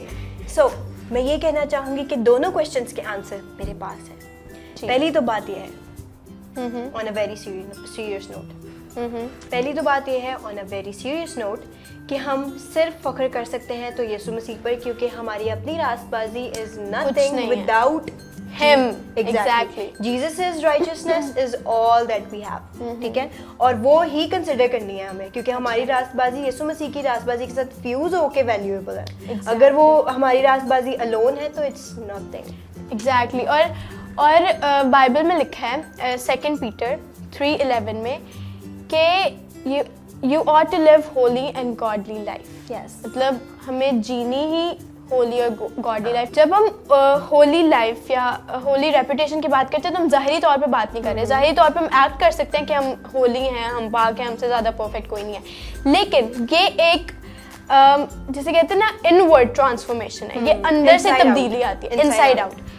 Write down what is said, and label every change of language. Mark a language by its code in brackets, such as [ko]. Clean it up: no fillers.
[hi] Okay, सो मैं ये कहना चाहूँगी कि दोनों क्वेश्चंस के आंसर मेरे पास है। पहली तो बात ये है, [en] on a very serious note, [hi] पहली तो बात यह है [en] on a very serious note [hi] कि हम सिर्फ फख्र कर सकते हैं तो यीशु मसीह पर, क्योंकि हमारी अपनी रास्तबाजी [en] Is nothing without him. Exactly. Jesus' righteousness is all that we have. [hi] ठीक है, और वो ही कंसिडर करनी है हमें, क्योंकि हमारी रास्तबाजी यीशु मसीह की रास्तबाजी के साथ फ्यूज होके वैल्यूएबल है। [en] Exactly. [hi] अगर वो हमारी रास्तबाजी अलोन है तो [en] It's nothing. Exactly. [hi] और बाइबल में लिखा है 2 पीटर 3:11 में कि [en] you ought to live holy and godly life. Yes. [hi] मतलब हमें जीनी ही होली और गॉडली लाइफ। जब हम होली लाइफ या होली रेपुटेशन की बात करते हैं तो हम ज़ाहिरी तौर पे बात नहीं कर रहे। ज़ाहिरी तौर पे हम एक्ट कर सकते हैं कि हम होली हैं, हम पाक हैं, हमसे ज़्यादा परफेक्ट कोई नहीं है, लेकिन ये एक जैसे कहते हैं ना इनवर्ड ट्रांसफॉर्मेशन है, ये अंदर से तब्दीली आती है, इनसाइड आउट।